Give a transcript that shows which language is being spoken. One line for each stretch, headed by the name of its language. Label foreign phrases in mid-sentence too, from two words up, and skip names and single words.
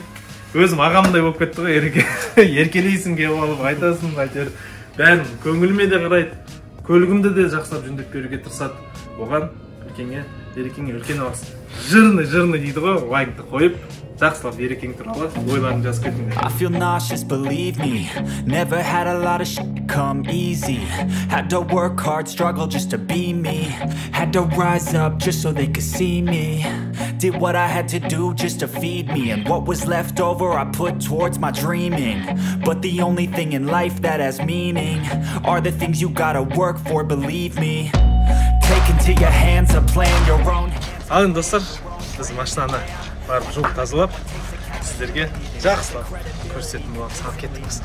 Kazakh: Өзім ағамдай болып кетті ғой, Ереке. Еркелейсің келіп алып, айтасың, айтыр. Бәрін көңіліме де қарайды, көлігімді де жақсылап жөндеп беруге тырысады. Оған Ерекенге үлкен алғыс. Жырны дейді ғой, лайкты қойып, жақсылап Ерекен туралы ойларын жазып кетіңдер.
English: I feel nauseous, believe me. Never had a lot of shit come easy. Had to work hard, struggle just to be me. Had to rise up just so they could see me. Did what I had to do just to feed me. And what was left over I put towards my dreaming. But the only thing in life that has meaning are the things you gotta work for, believe me. Take into your hands a plan, your own.
Kazakh: Алын достар, біз машинаны барып жуып тазалап, сіздерге жақсылап көрсететін боламыз. Алып кеттіңіз.